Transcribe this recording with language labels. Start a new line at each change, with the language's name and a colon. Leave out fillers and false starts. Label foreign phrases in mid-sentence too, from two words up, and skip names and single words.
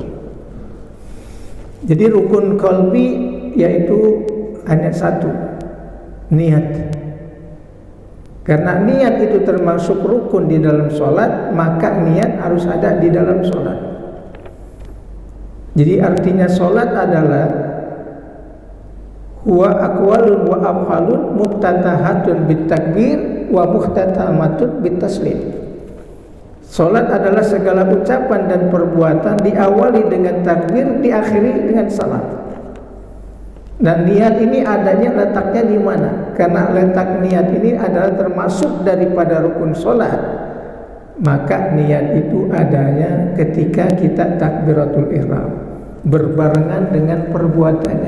Indonesian: Jadi rukun qalbi yaitu hanya satu, niat. Karena niat itu termasuk rukun di dalam sholat, maka niat harus ada di dalam sholat. Jadi artinya sholat adalah
Arabic: هو أقوال وأفعال مفتتحة بالتكبير ومختتمة بالتسليم.
Indonesian: Salat adalah segala ucapan dan perbuatan diawali dengan takbir, diakhiri dengan salat. Dan niat ini adanya letaknya di mana? Karena letak niat ini adalah termasuk daripada rukun salat. Maka niat itu adanya ketika kita
Arabic: تكبيرة الإحرام,
Indonesian: berbarengan dengan perbuatannya.